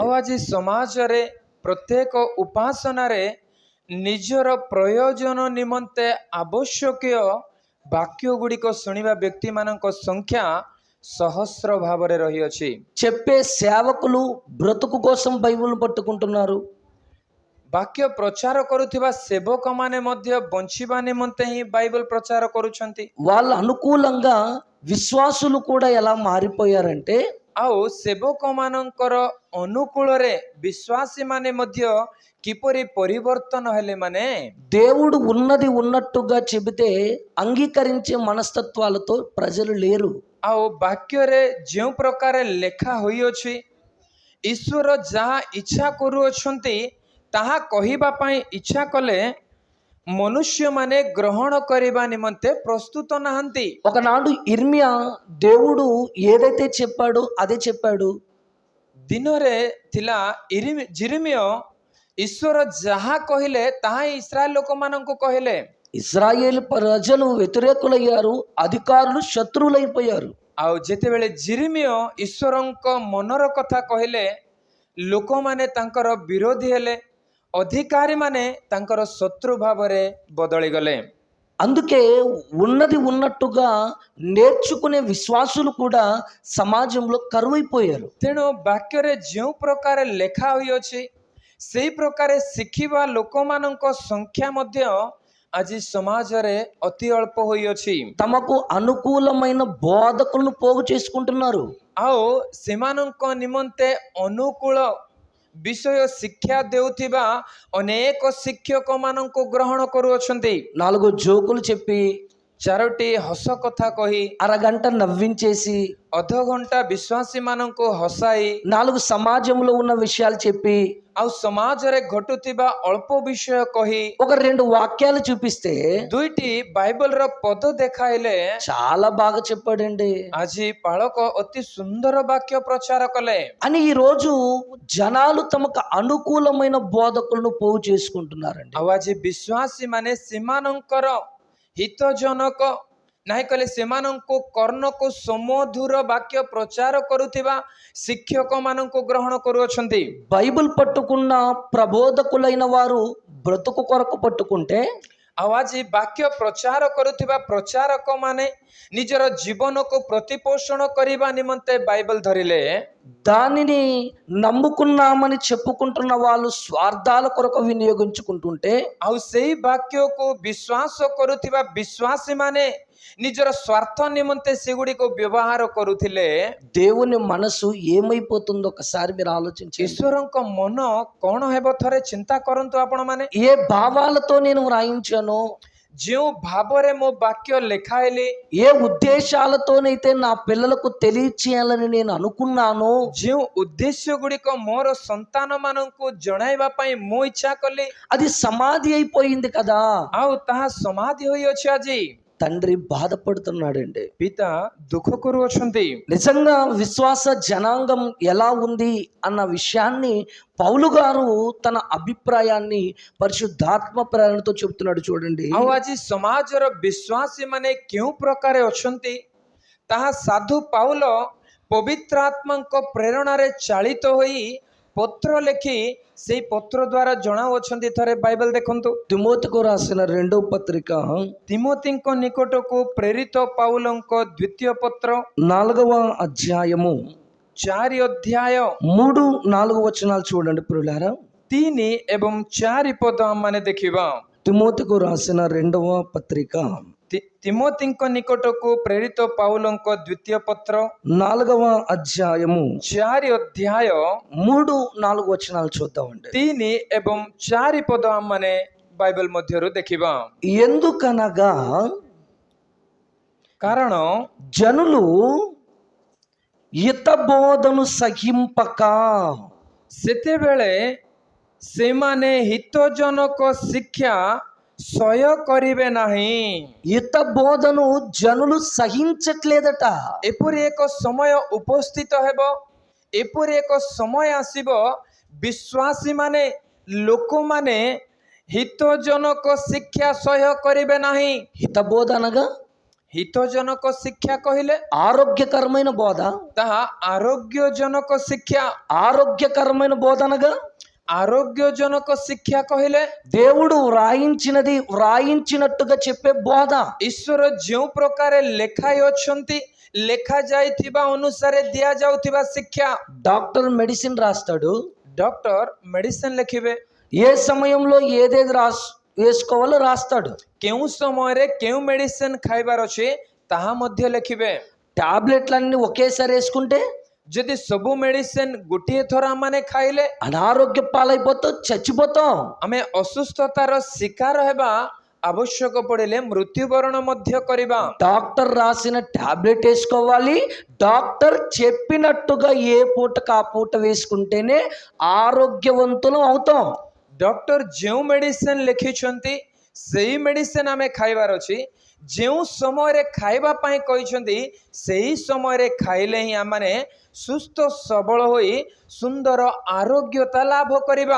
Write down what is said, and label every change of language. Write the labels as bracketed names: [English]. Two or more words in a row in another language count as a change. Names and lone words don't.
[Odia] ଆଉ ଆଜି ସମାଜରେ ପ୍ରତ୍ୟେକ ଉପାସନାରେ ନିଜର ପ୍ରୟୋଜନ ନିମନ୍ତେ ଆବଶ୍ୟକୀୟ ବାକ୍ୟ ଗୁଡ଼ିକ ଶୁଣିବା ବ୍ୟକ୍ତିମାନଙ୍କ ସଂଖ୍ୟା ସହସ୍ର ଭାବରେ ରହିଅଛି। [Telugu] చెప్పే సేవకులు బ్రతుకు కోసం బైబిల్ పట్టుకుంటున్నారు, [Odia] ବାକ୍ୟ ପ୍ରଚାର କରୁଥିବା ସେବକମାନେ ମଧ୍ୟ ବଞ୍ଚିବା ନିମନ୍ତେ ହିଁ ବାଇବଲ ପ୍ରଚାର କରୁଛନ୍ତି। [Telugu] వాళ్ళ అనుకూలంగా విశ్వాసులు కూడా ఎలా మారిపోయారంటే [Odia] ଆଉ ସେବକମାନଙ୍କର ଅନୁକୂଳରେ ବିଶ୍ୱାସୀ ମାନେ ମଧ୍ୟ କିପରି ପରିବର୍ତ୍ତନ ହେଲେ ମାନେ [Telugu] దేవుడు ఉన్నది ఉన్నట్టుగా చెబితే అంగీకరించే మనస్తత్వాలతో ప్రజలు లేరు. [Odia] ଆଉ ବାକ୍ୟରେ ଯେଉଁ ପ୍ରକାର ଲେଖା ହୋଇଅଛି ଈଶ୍ୱର ଯାହା ଇଚ୍ଛା କରୁଅଛନ୍ତି ତାହା କହିବା ପାଇଁ ଇଚ୍ଛା କଲେ ମନୁଷ୍ୟମାନେ ଗ୍ରହଣ କରିବା ନିମନ୍ତେ ପ୍ରସ୍ତୁତ ନାହାନ୍ତି। [Telugu] ఒకనాడు ఇర్మియా దేవుడు ఏదైతే చెప్పాడో అదే చెప్పాడు. [Odia] ଦିନରେ ଥିଲା ଜିରିମିୟ ଈଶ୍ୱର ଯାହା କହିଲେ ତାହା ଇସ୍ରାଏଲ ଲୋକମାନଙ୍କୁ କହିଲେ। [Telugu] ఇశ్రాయేలు ప్రజలు వ్యతిరేకులయ్యారు, అధికారులు శత్రువులైపోయారు. [Odia] ଆଉ ଯେତେବେଳେ ଜିରିମିୟ ଈଶ୍ୱରଙ୍କ ମନର କଥା କହିଲେ ଲୋକମାନେ ତାଙ୍କର ବିରୋଧୀ ହେଲେ, ଅଧିକାରୀମାନେ ତାଙ୍କର ଶତ୍ରୁ ଭାବରେ ବଦଳିଗଲେ। [Telugu] అందుకే ఉన్నది ఉన్నట్టుగా నేర్చుకునే విశ్వాసులు కూడా సమాజంలో కరువైపోయారు. [Odia] ତେଣୁ ବାକ୍ୟରେ ଯେଉଁ ପ୍ରକାର ଲେଖା ହୋଇଅଛି ସେହି ପ୍ରକାର ଶିଖିବା ଲୋକମାନଙ୍କ ସଂଖ୍ୟା ମଧ୍ୟ ଆଜି ସମାଜରେ ଅତି ଅଳ୍ପ ହୋଇଅଛି। [Telugu] తమకు అనుకూలమైన బోధకులను పోగు చేసుకుంటున్నారు. [Odia] ଆଉ ସେମାନଙ୍କ ନିମନ୍ତେ ଅନୁକୂଳ ବିଷୟ ଶିକ୍ଷା ଦେଉଥିବା ଅନେକ ଶିକ୍ଷକ ମାନଙ୍କୁ ଗ୍ରହଣ କରୁଅଛନ୍ତି। [Telugu] 4 జోకులు చెప్పి, [Odia] 4ଟି ହସ କଥା କହି, [Telugu] అరగంట నవ్వించేసి, [Odia] ଅଧଘଣ୍ଟା ବିଶ୍ୱାସୀ ମାନଙ୍କୁ ହସାଇ, [Telugu] 4 సమాజంలో ఉన్న విషయాలు చెప్పి, [Odia] ଆଉ ସମାଜରେ ଘଟୁଥିବା ଅଳ୍ପ ବିଷୟ କହି, [Telugu] ఒక 2 వాక్యాలు చూపిస్తే [Odia] 2ଟି ବାଇବଲର ପଦ ଦେଖାଇଲେ [Telugu] చాలా బాగా చెప్పాడండి [Odia] ଆଜି ପାଳକ ଅତି ସୁନ୍ଦର ବାକ୍ୟ ପ୍ରଚାର କଲେ [Telugu] అని ఈ రోజు జనాలు తమకు అనుకూలమైన బోధకులను పోగు చేసుకుంటున్నారండి. [Odia] ଆଉ ଆଜି ବିଶ୍ୱାସୀ ମାନେ ସେମାନଙ୍କର ହିତଜନକ ନାହିଁ କଲେ ସେମାନଙ୍କୁ କର୍ଣ୍ଣକୁ ସମଧୁର ବାକ୍ୟ ପ୍ରଚାର କରୁଥିବା ଶିକ୍ଷକ ମାନଙ୍କୁ ଗ୍ରହଣ କରୁଅଛନ୍ତି। [Telugu] బైబిల్ పట్టుకున్న ప్రబోధకులైన వారు బ్రతుకు కొరకు పట్టుకుంటే [Odia] ଆଉ ଆଜି ବାକ୍ୟ ପ୍ରଚାର କରୁଥିବା ପ୍ରଚାରକ ମାନେ ନିଜର ଜୀବନକୁ ପ୍ରତିପୋଷଣ କରିବା ନିମନ୍ତେ ବାଇବଲ ଧରିଲେ, [Telugu] దానిని నమ్ముకున్నామని చెప్పుకుంటున్న వాళ్ళు స్వార్థాల కొరకు వినియోగించుకుంటుంటే [Odia] ଆଉ ସେଇ ବାକ୍ୟକୁ ବିଶ୍ୱାସ କରୁଥିବା ବିଶ୍ୱାସୀ ମାନେ ନିଜର ସ୍ୱାର୍ଥ ନିମନ୍ତେ ସେଗୁଡ଼ିକୁ ବ୍ୟବହାର କରୁଥିଲେ। [Telugu] దేవుని మనసు ఏమైపోతుందో ఒకసారి మీరు ఆలోచించండి. [Odia] ଈଶ୍ୱରଙ୍କ ମନ କଣ ହେବ ଥରେ ଚିନ୍ତା କରନ୍ତୁ ଆପଣ ମାନେ। [Telugu] ఏ భావాలతో నేను వ్రాయించానో, [Odia] ଯେଉଁ ଭାବରେ ମୋ ବାକ୍ୟ ଲେଖାଇଲି, [Telugu] ఏ ఉద్దేశాలతోనైతే నా పిల్లలకు తెలియచేయాలని నేను అనుకున్నానో, [Odia] ଯେଉଁ ଉଦ୍ଦେଶ୍ୟ ଗୁଡ଼ିକ ମୋର ସନ୍ତାନ ମାନଙ୍କୁ ଜଣାଇବା ପାଇଁ ମୁଁ ଇଚ୍ଛା କଲି, [Telugu] అది సమాధి అయిపోయింది కదా. [Odia] ଆଉ ତାହା ସମାଧି ହୋଇଅଛି। ଆଜି [Telugu] తండ్రి బాధపడుతున్నాడండి. [Odia] ପିତା ଦୁଃଖ କରୁଅଛନ୍ତି। [Telugu] నిజంగా విశ్వాస జనాంగం ఎలా ఉంది అన్న విషయాన్ని పౌలు గారు తన అభిప్రాయాన్ని పరిశుద్ధాత్మ ప్రేరణతో చెప్తున్నాడు చూడండి. [Odia] ଆଉ ଆଜି ସମାଜର ବିଶ୍ୱାସୀ ମାନେ କେଉଁ ପ୍ରକାର ଅଛନ୍ତି ତାହା ସାଧୁ ପାଉଲ ପବିତ୍ର ଆତ୍ମାଙ୍କ ପ୍ରେରଣାରେ ଚାଳିତ ହୋଇ ପତ୍ର ଲେଖି ସେଇ ପତ୍ର ଦ୍ୱାରା ଜଣାଉଅଛନ୍ତି। ଥରେ ବାଇବଲ ଦେଖନ୍ତୁ। [Telugu] తిమోతికు రాసిన 2వ పత్రిక [Odia] ତିମୋତିଙ୍କ ନିକଟକୁ ପ୍ରେରିତ ପାଉଲଙ୍କ ଦ୍ୱିତୀୟ ପତ୍ର [Telugu] 4వ అధ్యాయము [Odia] 4 ଅଧ୍ୟାୟ [Telugu] 3-4 వచనాలు చూడండి ప్రియులారా. [Odia] 3 ଏବଂ 4 ପଦ ଆମମାନେ ଦେଖିବା। [Telugu] తిమోతికు రాసిన 2వ పత్రిక [Odia] తిమోతిଙ୍କ ନିକଟକୁ ପ୍ରେରିତ ପାଉଲଙ୍କ ଦ୍ୱିତୀୟ ପତ୍ର [Telugu] 4వ అధ్యాయము [Odia] 4 ଅଧ୍ୟାୟ [Telugu] 3-4 వచనాలు చూద్దామండి. [Odia] 3 ଏବଂ 4 ପଦ ଆମମାନେ ବାଇବଲ ମଧ୍ୟରୁ ଦେଖିବା। [Telugu] ఎందుకనగా [Odia] କାରଣ [Telugu] జనులు హితబోధను సహింపక [Odia] ସେତେବେଳେ ସେମାନେ ହିତଜନକ ଶିକ୍ଷା ସହ୍ୟ କରିବେ ନାହିଁ। [Telugu] హితబోధను జనులు సహించట్లేదట. [Odia] ଏପରି ଏକ ସମୟ ଉପସ୍ଥିତ ହେବ, ଏପରି ଏକ ସମୟ ଆସିବ ବିଶ୍ୱାସୀ ମାନେ ଲୋକମାନେ ହିତଜନକ ଶିକ୍ଷା ସହ୍ୟ କରିବେ ନାହିଁ। [Telugu] హితబోధ అనగా [Odia] ହିତଜନକ ଶିକ୍ଷା କହିଲେ [Telugu] ఆరోగ్యకరమైన బోధ. [Odia] ତାହା ଆରୋଗ୍ୟଜନକ ଶିକ୍ଷା। [Telugu] ఆరోగ్యకరమైన బోధ అనగా [Odia] ଆରୋଗ୍ୟଜନକ ଶିକ୍ଷା କହିଲେ [Telugu] దేవుడు వ్రాయించినది వ్రాయించినట్టుగా చెప్పే బోధ. [Odia] ଈଶ୍ୱର ଯେଉଁ ପ୍ରକାର ଲେଖାଇ ଅଛନ୍ତି ଲେଖା ଯାଇଥିବା ଅନୁସାରେ ଦିଆଯାଉଥିବା ଶିକ୍ଷା। [English] doctor medicine [Telugu] రాస్తాడు, [English] doctor medicine [Odia] ଲେଖିବେ, [Telugu] ఏ సమయంలో ఏదేది వేసుకోవాలో రాస్తాడు. [Odia] କେଉଁ ସମୟରେ କେଉଁ ମେଡିସିନ ଖାଇବାର ଅଛି ତାହା ମଧ୍ୟ ଲେଖିବେ। [Telugu] టాబ్లెట్లన్నీ ఒకేసారి వేసుకుంటే [Odia] ଯଦି ସବୁ ମେଡିସିନ ଗୋଟିଏ ଥର ଆମମାନେ ଖାଇଲେ [Telugu] అనారోగ్య పాలైపోతాం, చచ్చిపోతాం. [Odia] ଆମେ ଅସୁସ୍ଥତାର ଶିକାର ହେବା, ଆବଶ୍ୟକ ପଡ଼ିଲେ ମୃତ୍ୟୁବରଣ ମଧ୍ୟ କରିବା। [Telugu] డాక్టర్ రాసిన టాబ్లెట్ వేసుకోవాలి. డాక్టర్ చెప్పినట్టుగా ఏ పూటకు ఆ పూట వేసుకుంటేనే ఆరోగ్యవంతులం అవుతాం. [Odia] ଡକ୍ଟର ଯେଉଁ ମେଡିସିନ ଲେଖିଛନ୍ତି ସେଇ ମେଡିସିନ ଆମେ ଖାଇବାର ଅଛି। ଯେଉଁ ସମୟରେ ଖାଇବା ପାଇଁ କହିଛନ୍ତି ସେହି ସମୟରେ ଖାଇଲେ ହିଁ ଆମମାନେ ସୁସ୍ଥ ସବଳ ହୋଇ ସୁନ୍ଦର ଆରୋଗ୍ୟତା ଲାଭ କରିବା।